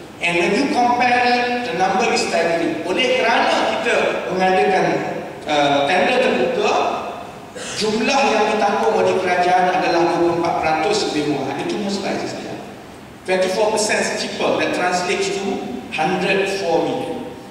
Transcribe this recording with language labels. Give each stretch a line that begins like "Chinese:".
English: And when you compare it, the number is staggering.
Malay: Oleh kerana kita mengadakan tender terbuka, jumlah yang ditanggung oleh kerajaan adalah 24% lebih murah. Itu mustahil saya.
English: 24% cheaper, that translates to 104 million.